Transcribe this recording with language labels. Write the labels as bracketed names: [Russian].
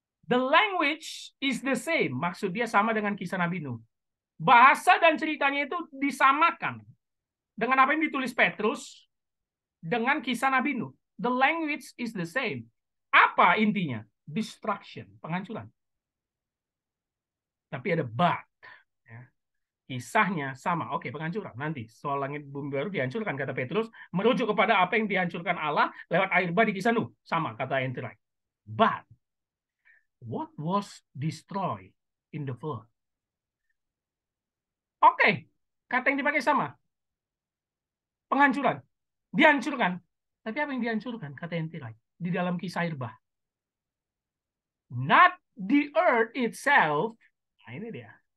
[English] The language is the same. [Indonesian] Maksud dia sama dengan kisah Nabi Nuh. Bahasa dan ceritanya itu disamakan dengan apa yang ditulis Petrus dengan kisah Nabi Nuh. [English] The language is the same. [Indonesian] Apa intinya? Destruction, penghancuran. Tapi ada but. Ya. Kisahnya sama. Oke, penghancuran. Nanti soal langit bumi baru dihancurkan, kata Petrus, merujuk kepada apa yang dihancurkan Allah lewat air bah di kisah Nuh. Sama, kata N.T. Wright. [English] But what was destroyed in the flood? [Indonesian] Oke, kata yang dipakai sama. Penghancuran. Dihancurkan. Tapi apa yang dihancurkan? Kata N.T. Wright. Di dalam kisah air bah. [English] Not the earth itself. [Indonesian] Nah, ini dia.